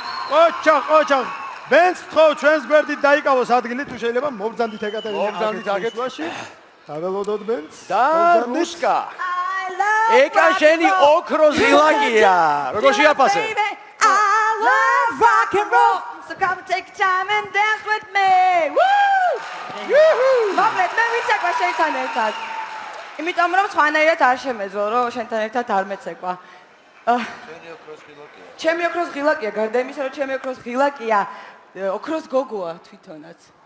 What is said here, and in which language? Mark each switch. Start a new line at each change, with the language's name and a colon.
Georgian: ოჩახ ბენს ხო ჩვენს გვერდით დაიკავოს ადგილი თუ შეიძლება მობრძანდით ეკატერინა მობრძანდით აგეთ დაველოდოთ ბენს და რუსკა ეკა შენი ოქროს ღილაკია როგორ შეაფასე
English: I love rock and roll. So come and take your time and dance with me. Woo!
Georgian: Მოკლედ მე ვიცეკვა შენთან ერთად. იმიტომ რომ სხვანაირად არ შემეძლო რომ შენთან ერთად არ მეცეკვა. შენი ოქროს ღილაკია ჩემი ოქროს ღილაკია, გარდა იმისა რომ ჩემი ოქროს ღილაკია, ოქროს გოგოა თვითონაც.